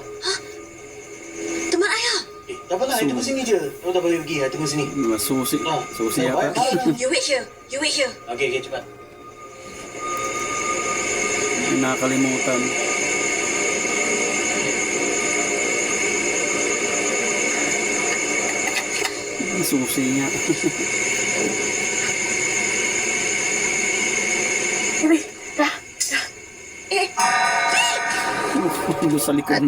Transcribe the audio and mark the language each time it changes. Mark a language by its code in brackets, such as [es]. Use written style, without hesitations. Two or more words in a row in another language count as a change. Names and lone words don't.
[ms] Teman ayah. Tak apalah, tunggu sini je. Kau dah boleh pergi, tunggu sini. Susi. Susi Baik, yata. baik. [en] You wait here. You wait here. [ms] Okey, cepat. [tl] Nakalimutan. Ang susi niya. Doon sa likod.